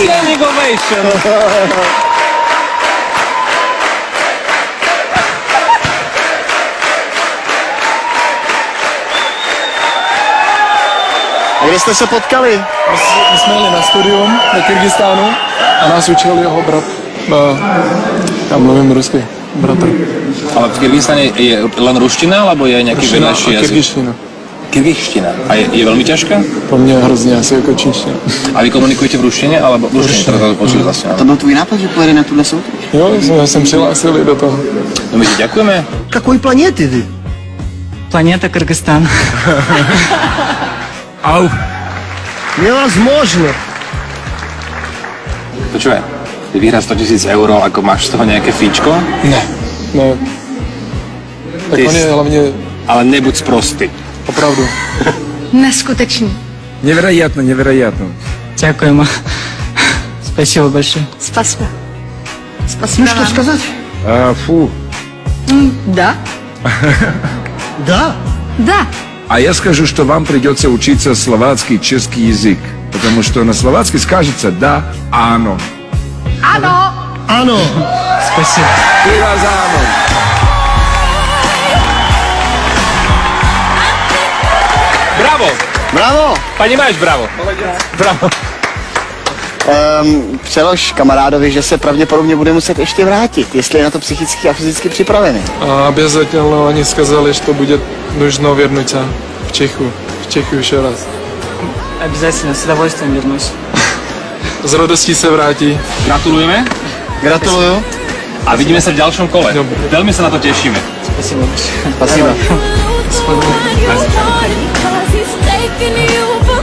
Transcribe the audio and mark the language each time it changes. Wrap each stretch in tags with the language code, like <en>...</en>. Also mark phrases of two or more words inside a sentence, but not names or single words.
<en>Standing ovation.</en> <cs>A kde jste se potkali? My jsme jeli na studium do Kyrgyzstánu a nás učil jeho brat. Já mluvím rusky, bratr.</cs> <sk>Ale v Kyrgyzstane je len ruština, alebo je</sk> <cs>nějaký vedlejší jazyk? Kyrgyzština. Kyrgyzština. A je velmi těžká? Pro mě hrozně asi jako čínština.</cs> <sk>A vy komunikujete v ruštině, alebo v ruštině, teda to počuli vlastně?</sk> <cs>To byl tvůj nápad, že pojede na tuhle soutěž? Jo, jsme se přihlásili do toho. No my ti děkujeme.</cs> <ru>Какой планеты ты? Планета Кыргызстан. Au. Невозможно.</ru> <sk>Počúvaj, ty vyhrá 100 000 euro, ako máš z toho</sk> <cs>nějaké fíčko? Ne. Tak Ty on je hlavně Ale nebuď sprostý. opravdu. Neskutečný.</cs> <ru>Невероятно, невероятно. Дякуємо. Спасибо большое. Спасибо. Спасибо Ну что вам. сказать? Фу. Да. Да. Да. А я скажу, что вам придется учиться словацкий, чешский язык. Потому что на словацкий скажется «да», «ано».</ru> <cs>Ano. Ano.</cs> <ru>Спасибо. Пиво за «ано».</ru> <cs>Bravo! Bravo.</cs> <ru>Понимаешь, браво! Браво!</ru> <cs>Přelož kamarádovi, že se pravděpodobně bude muset ještě vrátit, jestli je na to psychicky a fyzicky připravený.</cs> <ru>A обязательно они сказали, что будет нужно вернуться в Чехию еще раз. Обязательно, с удовольствием вернусь.</ru> <cs>S radostí se vrátí. Gratulujeme Gratuluju.</cs> <sk>a vidíme sa v ďalšom kole. Dobre. Veľmi sa na to tešíme.</sk> <ru>Спасибо большое. Спасибо.</ru> <en>Because he's taking you</en>